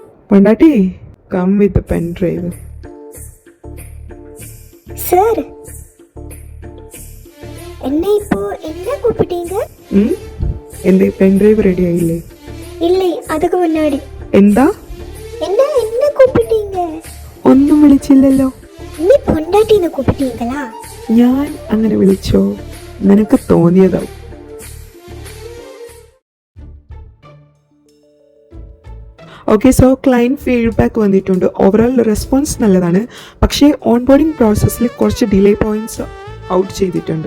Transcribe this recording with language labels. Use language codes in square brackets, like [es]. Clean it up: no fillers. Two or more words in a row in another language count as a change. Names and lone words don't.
[en] പൊണ്ടാട്ടി come with pen drive. [ta] சார் என்ன இப்போ என்ன கூப்பிட்டீங்க? [ml] എന്റെ പെൻ ഡ്രൈവ് റെഡി ആയില്ലേ? [ta] இல்லை அதுக்கு முன்னாடி [ml] എന്താ? [ta] என்ன என்ன கூப்பிட்டீங்க? [ml] ഒന്നും വിളിച്ചില്ലല്ലോ. [ta] நீ பொண்டாட்டின்னு கூப்பிட்டீங்களா? [ml] ഞാൻ അങ്ങനെ വിളിച്ചോ? നിനക്ക് തോന്നിയതാവും. [en] okay, so client feedback [ml] വന്നിട്ടുണ്ട്. [en] overall response [ml] നല്ലതാണ്, പക്ഷേ [en] on boarding process [ml] കുറച്ച് [en] delay points out [ml] ചെയ്തിട്ടുണ്ട്.